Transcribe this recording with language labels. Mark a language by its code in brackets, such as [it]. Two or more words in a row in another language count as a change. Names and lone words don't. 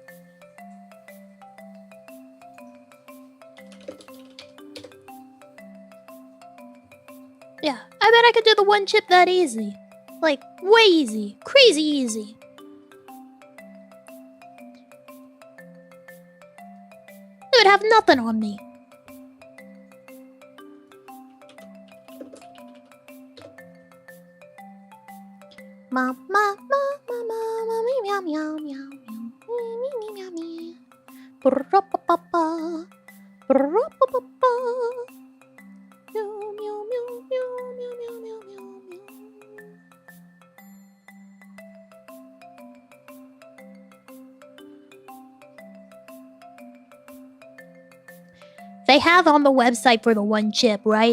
[en] Yeah, I bet I could do the one chip that easy. Like, way easy. Crazy easy. They would have nothing on me. Ma ma ma ma ma ma meow meow meow meow meow meow. Brrrr-pa-pa-pa. Brrrr-pa-pa-pa. Meow meow meow meow meow meow meow meow. They have on the website for the one chip, right?